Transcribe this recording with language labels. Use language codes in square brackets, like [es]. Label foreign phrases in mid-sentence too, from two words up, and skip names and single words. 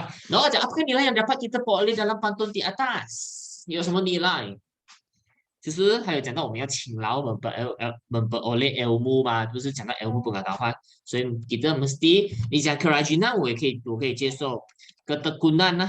[ms] No, apakah nilai yang dapat kita peroleh dalam pantun di atas? [zh] 有什么 nilai？就是还有讲到我们要勤劳 [ms] memperoleh ilmu [zh] 嘛，不是讲到 [ms] ilmu pengetahuan， [zh] 所以 [ms] kita mesti [zh] 你讲 kerajinan 我可以接受，ketekunan